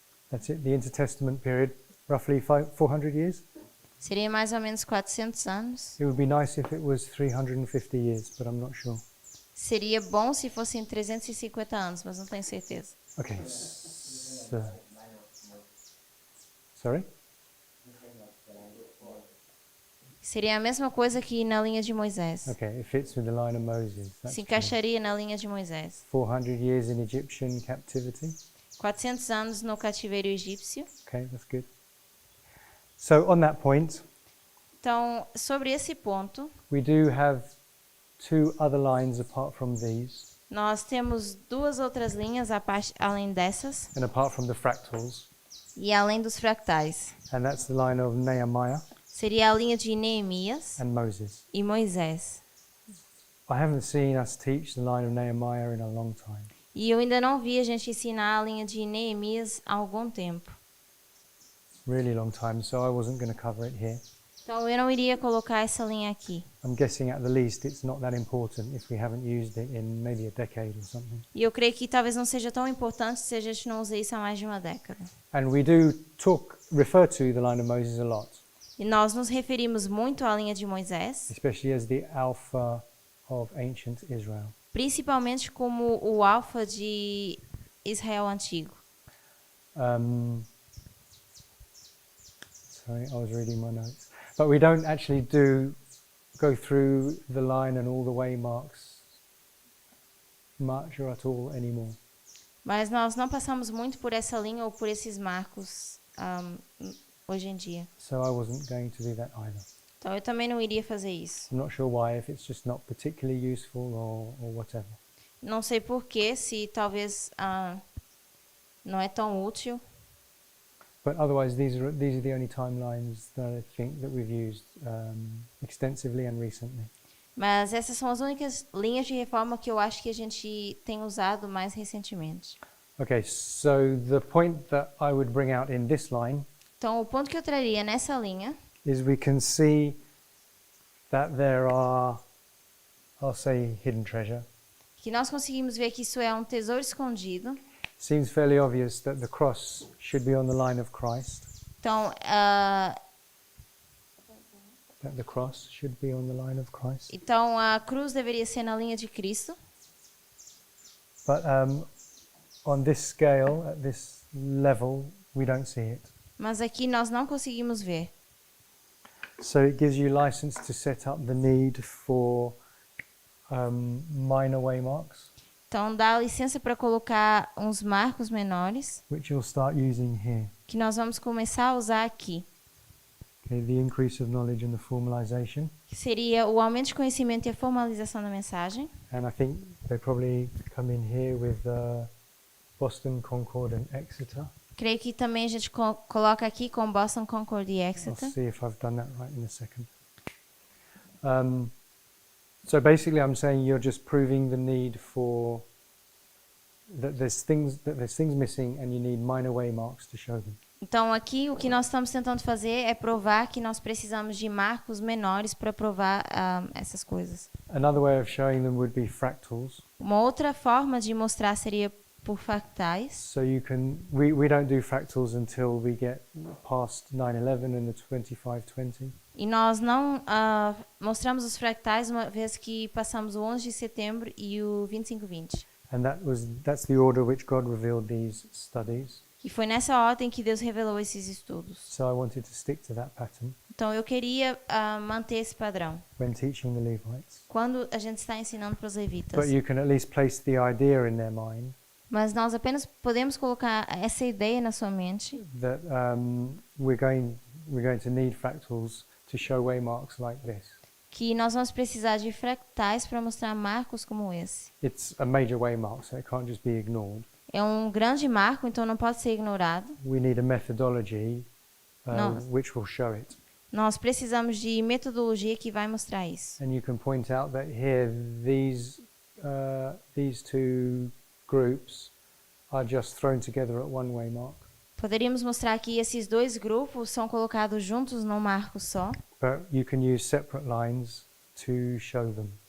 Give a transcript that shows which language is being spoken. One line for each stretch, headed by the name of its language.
English: That's it, the intertestament period, roughly 400 years.
Portuguese: Seria mais ou menos 400 anos.
English: It would be nice if it was 350 years, but I'm not sure.
Portuguese: Seria bom se fossem 350 anos, mas não tenho certeza.
English: Okay. So, sorry?
Portuguese: Seria a mesma coisa que na linha de Moisés.
English: Okay, it fits with the line of Moses. That's
Portuguese: Se encaixaria na linha de Moisés.
English: 400 years in Egyptian captivity.
Portuguese: 400 anos no cativeiro egípcio.
English: Okay, that's good. So on that point,
Portuguese: Então, sobre esse ponto,
English: we do have 2 other lines apart from these,
Portuguese: nós temos duas outras linhas além dessas
English: and apart from the fractals,
Portuguese: e além dos fractais.
English: and that's the line of Nehemiah
Portuguese: Seria a linha de Neemias
English: and Moses.
Portuguese: e Moisés.
English: I haven't seen us teach the line of Nehemiah in a long time.
Portuguese: E eu ainda não vi a gente ensinar a linha de Neemias há algum tempo.
English: Really long time, so I wasn't going to cover it here.
Portuguese: Então eu não iria colocar essa linha aqui.
English: I'm guessing at the least it's not that important if we haven't used it in maybe a decade or something.
Portuguese: E eu creio que talvez não seja tão importante se a gente não usa isso há mais de uma década.
English: And we do refer to the line of Moses a lot,
Portuguese: E nós nos referimos muito à linha de Moisés,
English: especially as the alpha of ancient Israel.
Portuguese: principalmente como o alfa de Israel antigo.
English: Sorry, I was reading my notes. But we don't actually go through the line and all the waymarks much or at all anymore.
Portuguese: Mas nós não passamos muito por essa linha ou por esses marcos hoje em dia.
English: So I wasn't going to do that either.
Portuguese: Então eu também não iria fazer isso.
English: I'm not sure why, if it's just not particularly useful or whatever.
Portuguese: Não sei porquê, se talvez não é tão útil.
English: But otherwise, these are the only timelines that I think that we've used extensively and recently.
Portuguese: Mas essas são as únicas linhas de reforma que eu acho que a gente tem usado mais recentemente.
English: Okay, so the point that I would bring out in this line
Portuguese: Então, o ponto que eu traria nessa linha
English: is we can see that there are, I'll say, hidden treasure.
Portuguese: que nós conseguimos ver que isso é um tesouro escondido.
English: Seems fairly obvious that the cross should be on the line of Christ.
Portuguese: Então,
English: That the cross should be on the line of Christ.
Portuguese: então a cruz deveria ser na linha de Cristo.
English: But on this scale, at this level, we don't see it.
Portuguese: Mas aqui nós não conseguimos ver.
English: So it gives you license to set up the need for minor waymarks,
Portuguese: Então, dá licença para colocar uns marcos menores,
English: which you'll start using here.
Portuguese: que nós vamos começar a usar aqui.
English: Okay, the increase of knowledge and the formalization.
Portuguese: Que seria o aumento de conhecimento e a formalização da mensagem.
English: And I think they probably come in here with Boston, Concord and Exeter.
Portuguese: Creio que também a gente coloca aqui com Boston, Concord e
English: I'll
Portuguese: Exeter.
English: see if I've done that right in a second. So basically I'm saying you're just proving the need for that there's things missing and you need minor waymarks to show them.
Portuguese: Então, aqui o que nós estamos tentando fazer é provar que nós precisamos de marcos menores para provar essas coisas.
English: Another way of showing them would be fractals.
Portuguese: Uma outra forma de mostrar seria por fractais.
English: So you can, we don't do fractals until we get past 9/11 and the 2520.
Portuguese: E nós não mostramos os fractais uma vez que passamos o 11 de setembro e o 25/20.
English: And that's the order which God revealed these studies.
Portuguese: E foi nessa ordem que Deus revelou esses estudos.
English: So I wanted to stick to that pattern
Portuguese: Então eu queria manter esse padrão
English: when teaching the Levites.
Portuguese: quando a gente está ensinando para os levitas.
English: But you can at least place the idea in their mind
Portuguese: Mas nós apenas podemos colocar essa ideia na sua mente
English: that we're going to need fractals to show waymarks like this.
Portuguese: que nós vamos precisar de fractais para mostrar marcos como esse.
English: It's a major waymark, so it can't just be ignored.
Portuguese: É um grande marco, então não pode ser ignorado.
English: We need a methodology
Portuguese: No.
English: which will show it.
Portuguese: Nós precisamos de metodologia que vai mostrar isso.
English: And you can point out that here these two groups are just thrown together at one waymark.
Portuguese: Poderíamos mostrar que esses dois grupos são colocados juntos num marco só,
English: But you can use separate lines to show them